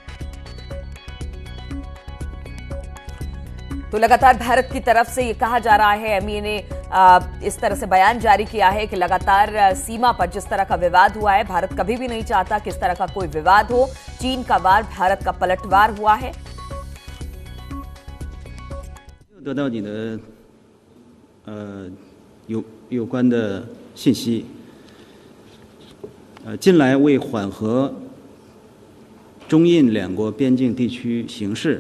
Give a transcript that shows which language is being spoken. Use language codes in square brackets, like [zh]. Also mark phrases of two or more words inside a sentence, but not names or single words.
[hi] तो लगातार भारत की तरफ से ये कहा जा रहा है, एमईए ने इस तरह से बयान जारी किया है कि लगातार सीमा पर जिस तरह का विवाद हुआ है, भारत कभी भी नहीं चाहता कि इस तरह का कोई विवाद हो। चीन का वार भारत का पलटवार हुआ है। [zh] 得到你的有关的信息，近来为缓和中印两国边境地区形势。